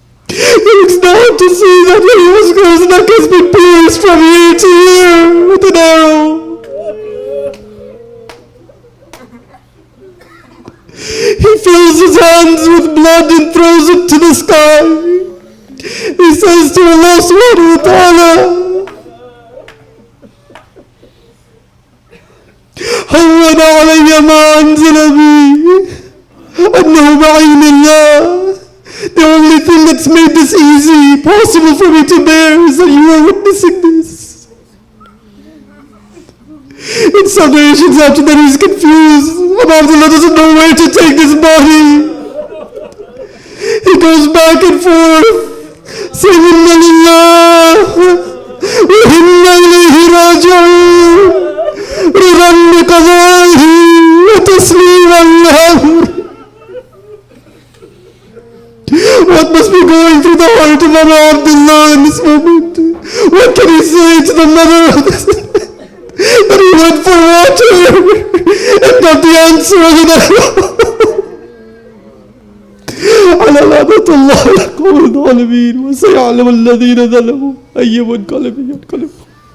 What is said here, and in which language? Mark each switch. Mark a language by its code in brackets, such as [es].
[en] He looks down to see that his neck has been pierced from ear to ear with an arrow. He fills his hands with blood and throws it to the sky. He says to Allah subhanahu wa ta'ala, [ar] هون علي ما أنزل بي أنه بعين الله. [en] The only thing that's made this easy, possible for me to bear, is that you are witnessing this. In some narrations after that he's confused. Abdullah doesn't know where to take this body. He goes back and forth, saying, [ar] Inna lillah wa inna ilayhi raji'un. رضا بقضائه وتسليما له. [en] What must be going through the heart of Abu Abdullah in this moment? What can he say to the mother of this? That he went for water and got the answer of it. [ar] على لعنة الله القوم الظالمين وسيعلم الذين ظلموا أي منقلب ينقلبون.